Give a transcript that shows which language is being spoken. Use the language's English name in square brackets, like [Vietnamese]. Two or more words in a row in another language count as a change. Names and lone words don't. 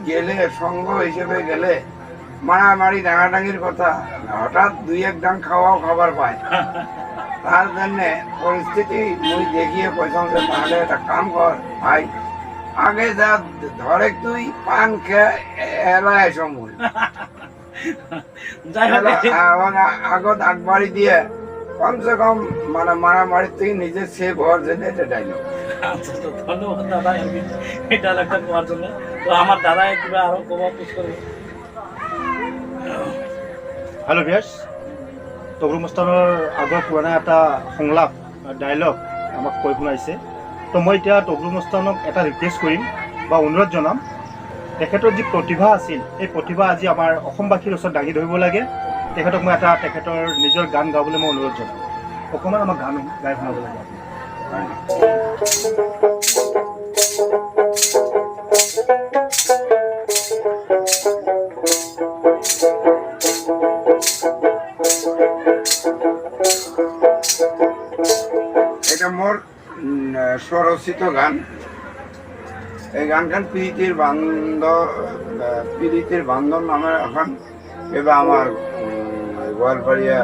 [Rangpuri] গেলে সঙ্গ হিসেবে গেলে মারামারি ডাঙাডাঙির কথা হঠাৎ দুই এক ডাং খাবার পায় তার জন্য পরিস্থিতি মুই দেখিয়ে কইসাম যে তাহলে একটা কাম কর ভাই আগে যা ধরে তুই পান খেয়ে এলাই আইস মুই আগত আগবাড়ি দিয়ে [Hindi] कम से कम [Rangpuri] মানে মারামারি থেকে নিজে সেভ হওয়ার জন্য এটা ডাইলগ আচ্ছা ধন্যবাদ দাদা এই ডায়লগটা কোয়ার জন্য তো আমার দাদা কিবা আরো কবা পুশ করবে [English] hello viewers [Assamese] টগৰু মস্তানৰ আগৰ পুৰণা এটা সংলাপ ডায়লগ আমাক কৈ শুনাইছে তো মই এতিয়া টগৰু মস্তানক এটা ৰিকুৱেষ্ট কৰিম বা অনুৰোধ জনাম তেখেতৰ যি প্ৰতিভা আছিল এই প্ৰতিভা আজি আমাৰ অসমবাসীৰ ওচৰত দাঙি ধৰিব লাগে তেখেতক মই এটা তেখেতৰ নিজৰ গান গাবলৈ মই অনুৰোধ জনাম অকণমান আমাক গান গাই শুনাব লাগে [Rangpuri] এটা মোর স্বরচিত গান এই গানখান প্রীতির বান্ধব নামের এখন এবার আমার গোয়ালপাড়িয়া